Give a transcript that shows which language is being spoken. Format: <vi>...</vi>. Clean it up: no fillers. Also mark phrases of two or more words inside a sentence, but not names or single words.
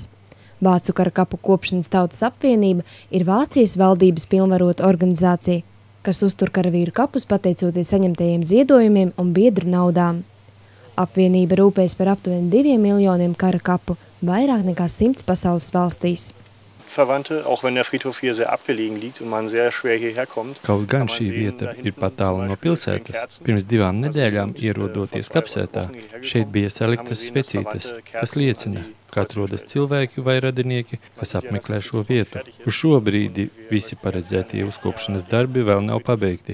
<lv>Vācu kara kapu kopšanas tautas apvienība ir Vācijas valdības pilnvarota organizācija, kas uztur karavīru kapus pateicoties saņemtajiem ziedojumiem un biedru naudām. Apvienība rūpējas par aptuveni 2 miljoniem kara kapu, vairāk nekā 100 pasaules valstīs.</lv> <de>Verwandte, auch wenn der Friedhof hier sehr abgelegen liegt und man sehr schwer hierher kommt.</de> <lv>Kaut gan šī vieta ir pat tālu no pilsētas, pirms 2 nedēļām ierodoties kapsētā, šeit bija saliktas svecītes, kas liecina, ka atrodas cilvēki vai radinieki, kas apmeklē šo vietu. Uz šo brīdi visi paredzētie uzkopšanas darbi vēl nav pabeigti.</lv>